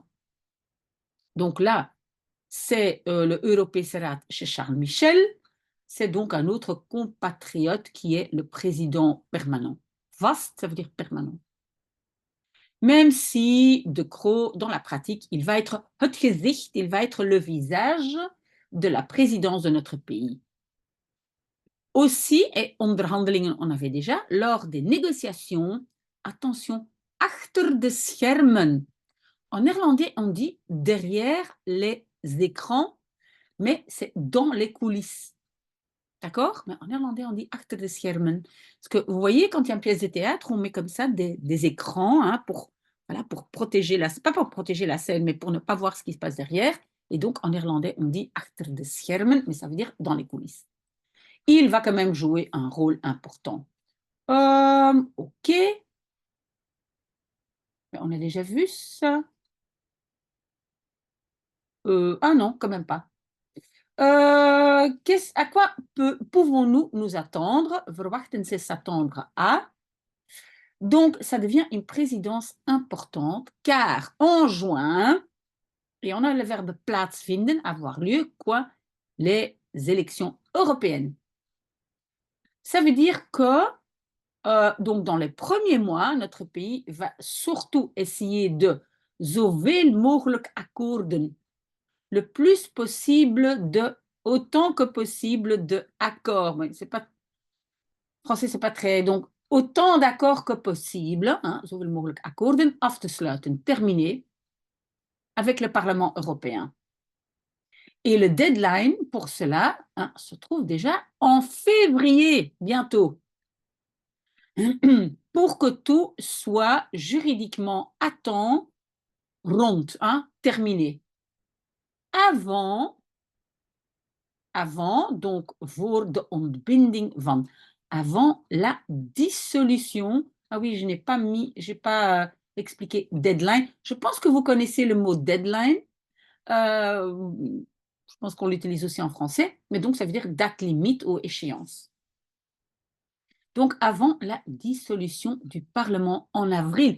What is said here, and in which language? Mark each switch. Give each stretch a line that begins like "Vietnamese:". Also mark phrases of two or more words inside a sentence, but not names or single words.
French: Donc là, c'est le Europese chez Charles Michel, c'est donc un autre compatriote qui est le président permanent. Vast, ça veut dire permanent. Même si De Croo, dans la pratique, il va être
Dutch: het gezicht,
French: il va être le visage de la présidence de notre pays. Aussi, et onderhandelingen, on avait déjà, lors des négociations, attention,
Dutch: achter de schermen.
French: En néerlandais, on dit derrière les écrans, mais c'est dans les coulisses. D'accord? Mais en néerlandais, on dit
Dutch: achter de schermen.
French: Parce que vous voyez, quand il y a une pièce de théâtre, on met comme ça des écrans, hein, pour protéger pas pour protéger la scène, mais pour ne pas voir ce qui se passe derrière. Et donc, en néerlandais, on dit
Dutch: achter de schermen,
French: mais ça veut dire dans les coulisses. Il va quand même jouer un rôle important. OK. On a déjà vu ça. Ah non, quand même pas. À quoi pouvons-nous nous attendre? Verwachten c'est s'attendre à. Donc, ça devient une présidence importante, car en juin, et on a le verbe plaatsvinden, avoir lieu, quoi? Les élections européennes. Ça veut dire que, donc dans les premiers mois, notre pays va surtout essayer de
Dutch: zoveel mogelijk akkoorden,
French: le plus possible de, autant que possible de accords. Mais c'est pas, français, c'est pas très, donc autant d'accords que possible, hein,
Dutch: zoveel mogelijk akkoorden af te sluiten,
French: terminer avec le Parlement européen. Et le deadline pour cela, hein, se trouve déjà en février, bientôt, pour que tout soit juridiquement à temps, rond, hein, terminé. Avant, donc
Dutch: voor de ontbinding van,
French: avant la dissolution. Ah oui, je n'ai pas mis, j'ai pas expliqué deadline. Je pense que vous connaissez le mot deadline. Je pense qu'on l'utilise aussi en français, mais donc ça veut dire date limite ou échéance. Donc avant la dissolution du Parlement en avril.